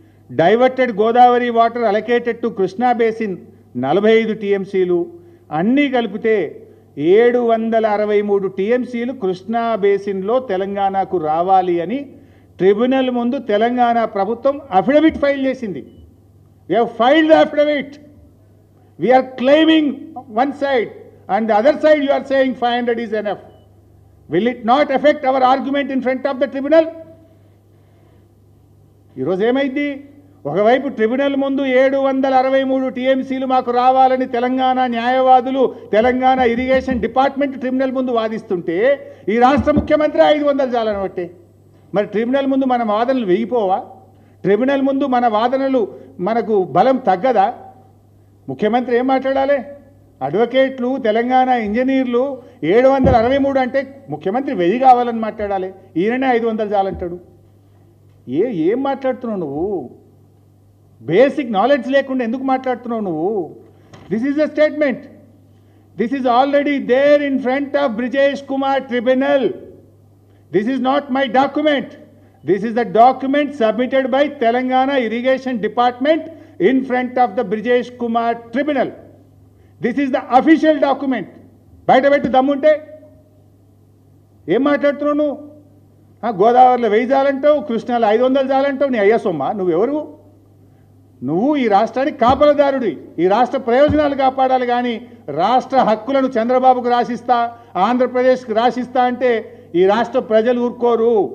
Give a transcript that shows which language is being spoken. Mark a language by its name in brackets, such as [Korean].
[Telugu] Diverted Godavari water allocated to Krishna basin 45 టీఎంసీలు, అన్నీ కలిపితే 763 టీఎంసీలు కృష్ణా బేసిన్లో తెలంగాణకు రావాలి అని ట్రిబ్యునల్ ముందు తెలంగాణ ప్రభుత్వం అఫిడవిట్ ఫైల్ చేసింది. [English] We have filed the affidavit. We are claiming one side and the other side you are saying 500 is enough. Will it not affect our argument in front of the tribunal? [Telugu] ఈరోజు ఏమైంది? ఒకవైపు tribunal ముందు 763 టీఎంసీలు మాకు రావాలని తెలంగాణ న్యాయవాదులు, Telangana irrigation department tribunal ముందు వాదిస్తుంటే ఈ రాష్ట్ర ముఖ్యమంత్రి 500 చాలని బట్టే. మరి ట్రిబ్యునల్ ముందు మన వాదనలు వేగిపోవా? ట్రిబ్యునల్ ముందు మన వాదనలు మనకు బలం తగ్గదా? ముఖ్యమంత్రి ఏం మాట్లాడాలి? అడ్వకేట్లు, తెలంగాణ ఇంజనీర్లు 763 అంటే ముఖ్యమంత్రి 1000 కావాలని మాట్లాడాలి. ఈయననే 500 చాలంటాడు. ఏం మాట్లాడుతున్నావు నువ్వు? బేసిక్ నాలెడ్జ్ లేకుండా ఎందుకు మాట్లాడుతున్నావు నువ్వు? [English] This is a statement. This is already there in front of Brijesh Kumar tribunal. This is not my document. This is the document submitted by Telangana Irrigation Department in front of the Brijesh Kumar Tribunal. This is the official document. [Telugu] బయట పెట్టి దమ్ముంటే ఏం మాట్లాడుతున్నావు నువ్వు? గోదావరిలో 1000 చాలంటావు, కృష్ణాలో 500 చాలంటావు. నీ అయ్యా సొమ్మ? నువ్వెవరు? నువ్వు ఈ రాష్ట్రానికి కాపలదారుడి. ఈ రాష్ట్ర ప్రయోజనాలు కాపాడాలి కానీ రాష్ట్ర హక్కులను చంద్రబాబుకు రాసిస్తా, ఆంధ్రప్రదేశ్కి రాసిస్తా అంటే ఈ రాష్ట్ర ప్రజలు ఊరుకోరు.